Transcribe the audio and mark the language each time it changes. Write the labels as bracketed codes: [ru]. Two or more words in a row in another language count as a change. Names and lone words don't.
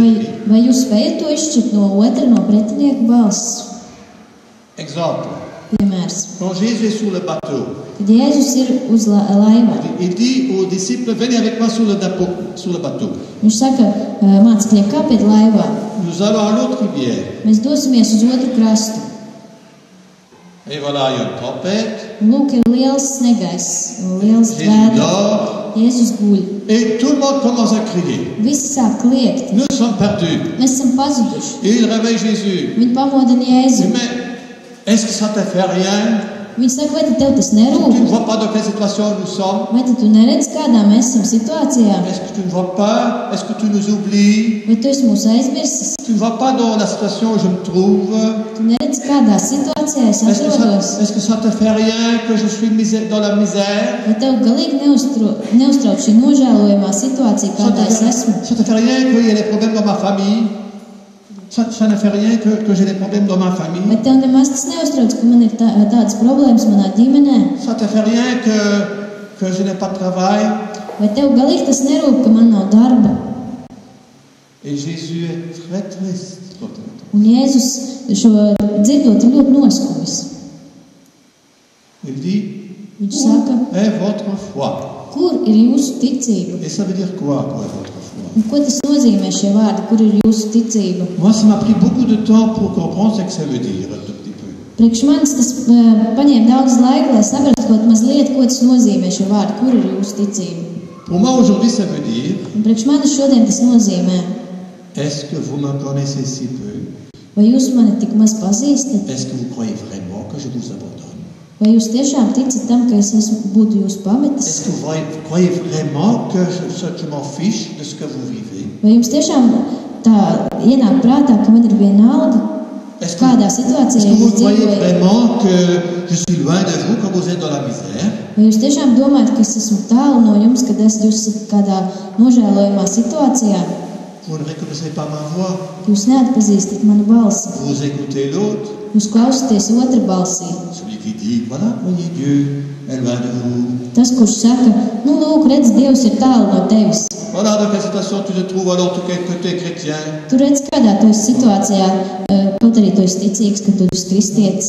[lv] Vai, [fr] l'esprit? [lv] vai jūs spējat to izšķirt no otra, no pretinieka balss? [fr] Exemple, [lv] Piemērs. [fr] quand Jésus est sur le bateau, [lv] Kad Jēzus ir uz laivā, [fr] il dit aux disciples, venez avec moi sur le bateau. [lv] viņš saka mācekļiem, kāpēc laivā? [fr] Nous allons à l'autre rivière. [lv] Mēs dosimies uz otru krastu. [fr] Et voilà, il y a une tempête. [lv] Un lūk, ir liels snegaiss, liels [fr] Jésus [lv] vēders. [fr] dort. [lv] Jēzus guļ. [fr] Et tout le monde commence à crier. [lv] Visi sāk kliegt. [fr] Nous sommes perdus. [lv] Mēs esam pazuduši. [fr] Et il réveille Jésus. [lv] Viņi pamodina Jēzu. [fr] Mais est-ce que ça te fait rien? [lv] Viņi saka, vai tad tev tas [fr] Tu ne [lv] nerūp? [fr] vois pas dans quelle situation nous sommes? [lv] Vai tad tu neredz, kādā mēs esam situācijā? [fr] Est-ce que tu ne vois pas? Est-ce que tu nous oublies? [lv] Vai tu esi mūs aizmirsis? [fr] Tu ne vois pas dans la situation où je me trouve? [lv] Tu neredz, kādā situācijā es atrodos? [fr] Est-ce que ça te fait rien que je suis dans la misère? [lv] Vai tev galīgi neuztrauc šī nožēlojamā situācija, kādā es esmu? [fr] Ça te fait rien qu'il y ait des problèmes dans ma famille? Ça ne fait rien que j'ai des problèmes dans ma famille? [lv] Vai tev nemaz tas neuztrauc, ka man ir tādas problēmas manā ģimenē? [fr] Ça te fait rien que que je n'ai pas de travail. [lv] Vai tev galīgi tas nerūp, ka man nav darba? [fr] Et Jésus est très triste. [lv] Un Jēzus šo dzirdot ir ļoti noskumis. [fr] Il dit, [lv] Viņš saka, [fr] où est votre foi? [lv] kur ir jūsu ticība? [fr] Et ça veut dire quoi, où est votre foi? [lv] Un ko tas nozīmē šie vārdi, kur ir jūsu ticība? [fr] Moi, ça m'a pris beaucoup de temps pour comprendre ce que ça veut dire, un tout petit peu. [lv] Priekš manis tas paņēma daudz laika, lai saprastu kaut mazliet, ko tas nozīmē šie vārdi, kur ir jūsu ticība. [fr] Pour moi, aujourd'hui, ça veut dire, [lv] Un priekš manis šodien tas nozīmē, [fr] est-ce que vous me connaissez si peu? [lv] vai jūs mani tik maz pazīstat? [fr] Est-ce que vous croyez vraiment que je vous abandonne? [lv] Vai jūs tiešām ticat tam, ka es būtu jūs pametis? [fr] Est-ce que vous croyez vraiment que je m'en fiche de ce que vous vivez? [lv] Vai jums tiešām tā ienāk prātā, ka man ir vienalga, [fr] Est-ce [lv] kādā [fr] que [lv] situācijā [fr] vous [lv] jūs [fr] croyez [lv] dzīvojat? [fr] vraiment que je suis loin de vous quand vous êtes dans la misère? [lv] Vai jūs tiešām domājat, ka es esmu tālu no jums, kad jūs esat kādā nožēlojamā situācijā? [fr] Vous ne reconnaissez pas ma voix. [lv] Jūs neatpazīstat manu balsi. [fr] Vous écoutez l'autre, [lv] Jūs klausāties otra balsī. [fr] celui qui dit, voilà, voyez Dieu, elle va de vous. [lv] Tas, kurš saka, nu lūk, redz, Dievs ir tālu no tevis. [fr] Voilà dans quelle situation tu te trouves alors que tu es chrétien. [lv] Tu redz, kādā tu esi situācijā, kaut arī tu esi ticīgs, ka tu esi kristietis.